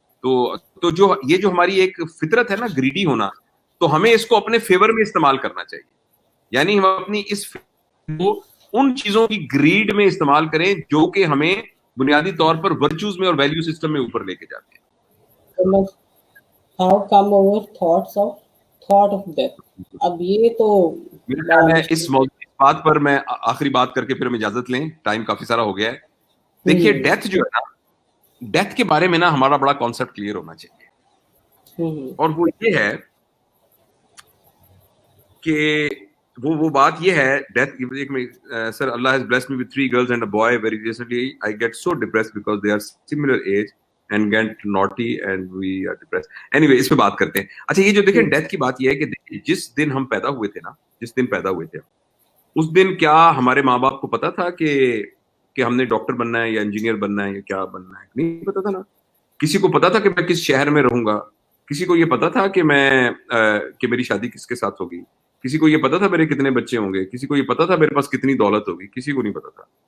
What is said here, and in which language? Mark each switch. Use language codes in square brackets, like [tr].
[ur] تو جو ہماری ایک فطرت ہے نا گریڈی ہونا, تو ہمیں اس کو اپنے فیور میں استعمال کرنا چاہیے. یعنی ہم اپنی اس کو ان چیزوں کی گریڈ میں استعمال کریں جو کہ ہمیں بنیادی طور پر ورچوز میں اور ویلیو سسٹم میں اوپر لے کے جاتے ہیں. [en] How come over thought of death. [ur] اب یہ تو میرا خیال ہے اس بات پر میں آخری بات کر کے پھر ہم اجازت لیں, ٹائم کافی سارا ہو گیا ہے. دیکھیے ڈیتھ جو ہے نا, ڈیتھ کے بارے میں نا ہمارا بڑا کانسیپٹ کلیئر ہونا چاہیے, اور وہ یہ ہے کہ وہ بات یہ ہے death. [en] Sir اللہ has blessed me with 3 girls and a boy. Very recently I get so depressed because they are similar age and get naughty and we are depressed. [ur] Anyway اس پہ بات کرتے ہیں. اچھا یہ جو دیکھیں ڈیتھ کی بات یہ ہے کہ جس دن ہم پیدا ہوئے تھے اس دن کیا ہمارے ماں باپ کو پتا تھا کہ ہم نے ڈاکٹر بننا ہے یا انجینئر بننا ہے یا کیا بننا ہے؟ نہیں پتا تھا نا. کسی کو پتا تھا کہ میں کس شہر میں رہوں گا, کسی کو یہ پتا تھا کہ میری شادی کس کے ساتھ ہوگی, کسی کو یہ پتا تھا میرے کتنے بچے ہوں گے, کسی کو یہ پتا تھا میرے پاس کتنی دولت ہوگی, کسی کو نہیں پتا تھا.